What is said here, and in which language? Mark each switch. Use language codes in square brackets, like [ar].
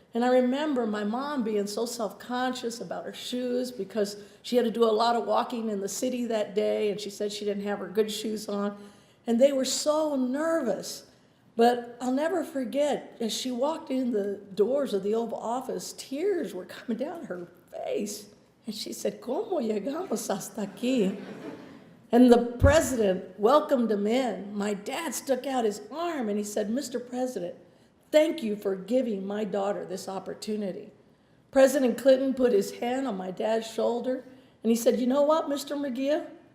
[en] And I remember my mom being so self-conscious about her shoes because she had to do a lot of walking in the city that day, and she said she didn't have her good shoes on. And they were so nervous. But I'll never forget, as she walked in the doors of the Oval Office, tears were coming down her face. And she said, [es] ¿Cómo llegamos hasta aquí? [en] And the president welcomed him in. My dad stuck out his arm and he said, Mr. President, thank you for giving my daughter this opportunity. President Clinton put his hand on my dad's shoulder and he said, you know what, Mr. Murguia?